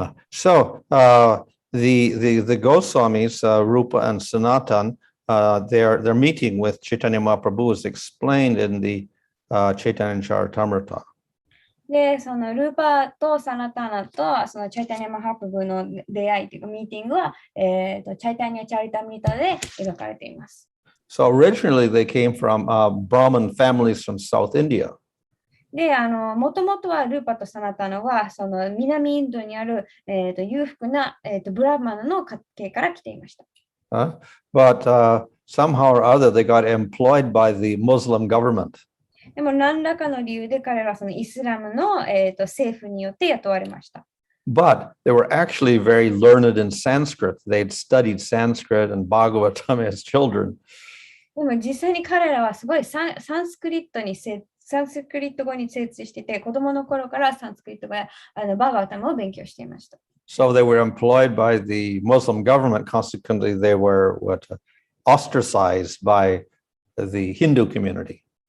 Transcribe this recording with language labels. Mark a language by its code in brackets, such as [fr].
[en] So the Goswamis, Rupa and Sanatan, their meeting with Chaitanya Mahaprabhu is explained in the Chaitanya Charitamrita. [ja] で、そのルーパとサナタナとそのチャイタニアマハプラブの出会いというかミーティングは、チャイタニアチャリタミータで描かれています。 [en] So originally they came from Brahmin families from South India. [ja] で、もともとはルーパとサナタナはその南インドにある、裕福な、ブラマナの家系から来ていました。 [en] But somehow or other they got employed by the Muslim government. [ja] でも何らかの理由で彼らはそのイスラムの、政府によって雇われました。 [en] But they were actually very learned in Sanskrit. They'd studied Sanskrit and Bhagavatam as children. [ja] でも実際に彼らはすごいサンスクリット語に精通していて、子供の頃からサンスクリット語やバガワタムを勉強していました。 [en] So they were employed by the Muslim government. Consequently, they were ostracized by the Hindu community.